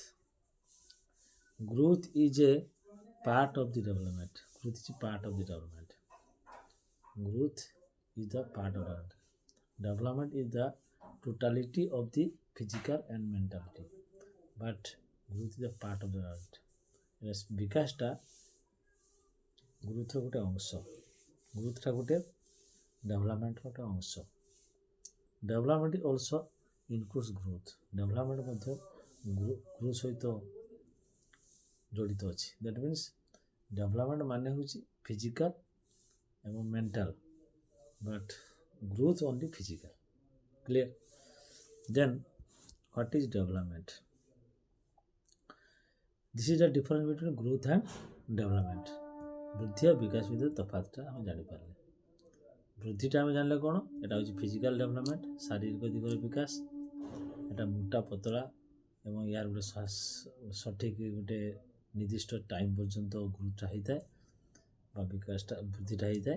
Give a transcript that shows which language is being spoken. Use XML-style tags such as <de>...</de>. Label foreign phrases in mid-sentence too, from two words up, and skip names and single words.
<en>Growth is a part of the development. Growth is a part of the development. Growth is the part of it. Development is the totality of the physical and mentality. But growth is a part of the development. Yes,</en> <or>ବିକାଶଟା ଗ୍ରୋଥର ଗୋଟେ ଅଂଶ। ଗ୍ରୋଥଟା ଗୋଟେ ଡେଭଲପମେଣ୍ଟର ଗୋଟେ ଅଂଶ।</or> <en>Development also includes growth.</en> <or>ଡେଭଲପମେଣ୍ଟ ମଧ୍ୟ ଗ୍ରୋଥ ସହିତ ଜଡ଼ିତ ଅଛି।</or> <en>That means development</en> <or>ମାନେ ହେଉଛି</or> <en>physical ଏବଂ mental, but growth only physical। Clear? Then what is development? This is the difference between growth and development.</en> <or>ବୃଦ୍ଧି ଆଉ ବିକାଶ ଭିତରେ ତଫାତଟା ଆମେ ଜାଣିପାରିଲେ। ବୃଦ୍ଧିଟା ଆମେ ଜାଣିଲେ କ'ଣ? ଏଇଟା ହେଉଛି ଫିଜିକାଲ ଡେଭଲପମେଣ୍ଟ, ଶାରୀରିକ ଦିଗର ବିକାଶ। ଏଇଟା ମୋଟା ପତଳା ଏବଂ ୟାର ଗୋଟେ ସଠିକ୍ ଗୋଟେ ନିର୍ଦ୍ଦିଷ୍ଟ ଟାଇମ୍ ପର୍ଯ୍ୟନ୍ତ ଗ୍ରୋଥଟା ହେଇଥାଏ ବା ବିକାଶଟା ବୃଦ୍ଧିଟା ହେଇଥାଏ।</or>